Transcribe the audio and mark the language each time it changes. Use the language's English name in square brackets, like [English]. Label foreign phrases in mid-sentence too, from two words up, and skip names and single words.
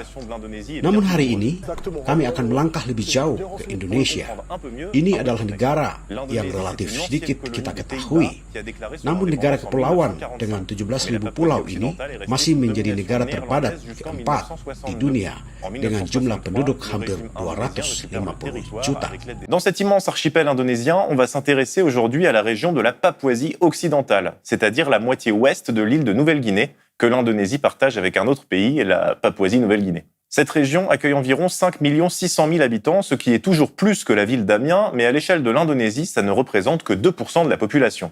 [Indonesian] Namun hari ini, kami akan melangkah lebih jauh ke Indonesia. Ini adalah negara yang relatif sedikit kita ketahui. Namun negara kepulauan dengan 17.000 pulau ini masih menjadi negara terpadat keempat di dunia dengan jumlah penduduk hampir 250 juta. [French] Dans cet immense archipel indonésien, on va s'intéresser aujourd'hui à la région de la Papouasie occidentale, c'est-à-dire la moitié ouest de l'île de Nouvelle-Guinée, que l'Indonésie partage avec un autre pays, la Papouasie-Nouvelle-Guinée. Cette région accueille environ 5 600 000 habitants, ce qui est toujours plus que la ville d'Amiens, mais à l'échelle de l'Indonésie, ça ne représente que 2% de la population.